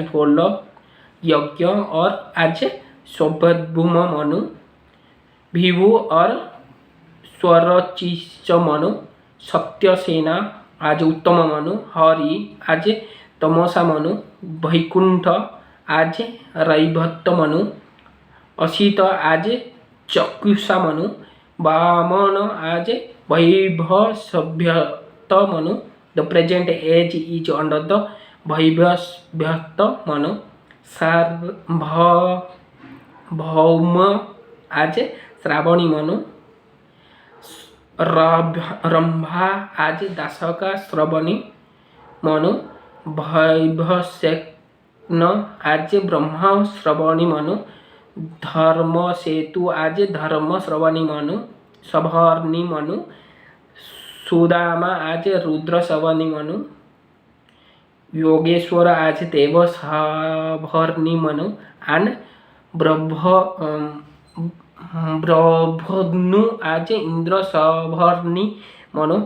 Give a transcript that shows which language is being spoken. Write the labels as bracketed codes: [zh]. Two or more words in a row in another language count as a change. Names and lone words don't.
[en] follow: Yajna or as Svabhuma Manu, Bhivu or Swarachicha Manu, Satyasena as Uttama Manu, Hari as Tamasa Manu, Vaikuntha as Raibhatta Manu, Asita as Chakyusa Manu, Vamana as Vaibhasabhyata Manu. The present age is under the Vaibhasabhyata Manu. Sarvabhauma as Sravani Manu, Rambha as Dasaka Sravani Manu, Vaibhasekna as Brahma Sravani Manu, Dharma Setu as Dharma Sravani Manu, Sabharni Manu, Sudama as Rudra Savani Manu, Yogeshwara as Deva Sabharni Manu, and Brahmanu as Indra Sabharni Manu.